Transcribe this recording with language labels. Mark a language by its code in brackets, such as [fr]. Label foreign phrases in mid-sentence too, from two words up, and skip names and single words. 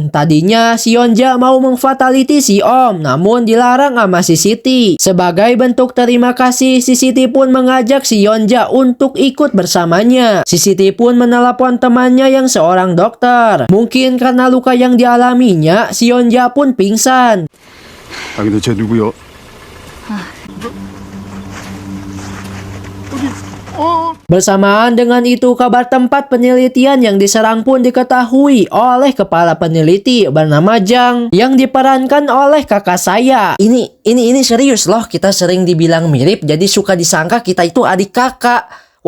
[id] Tadinya si Yonja mau memfataliti si Om, namun dilarang sama si Siti. Sebagai bentuk terima kasih, si Siti pun mengajak si Yonja untuk ikut bersamanya. Si Siti pun menelepon temannya yang seorang dokter. Mungkin karena luka yang dialaminya, si Yonja pun pingsan. [ko] 근데 쟤 누구요? [id] Bersamaan dengan itu, kabar tempat penelitian yang diserang pun diketahui oleh kepala peneliti bernama Jang yang diperankan oleh kakak saya. Ini serius loh, kita sering dibilang mirip, jadi suka disangka kita itu adik kakak.